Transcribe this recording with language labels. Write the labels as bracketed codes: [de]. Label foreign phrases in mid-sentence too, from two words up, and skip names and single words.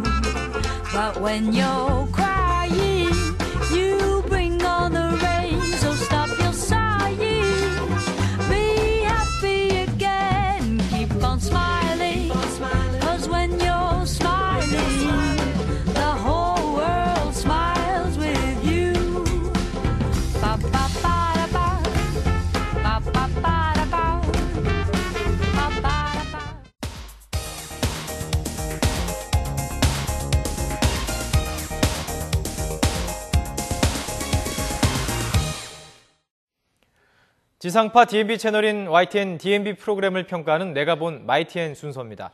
[en] But when you're crying, you bring on the rain, so stop your sighing. Be happy again, keep on smiling, 'cause when you're smiling, the whole world smiles with you. Ba ba ba da ba, ba ba ba da ba, ba ba da ba. [ko] 지상파 DMB 채널인 YTN DMB 프로그램을 평가하는 내가 본 마이TN 순서입니다.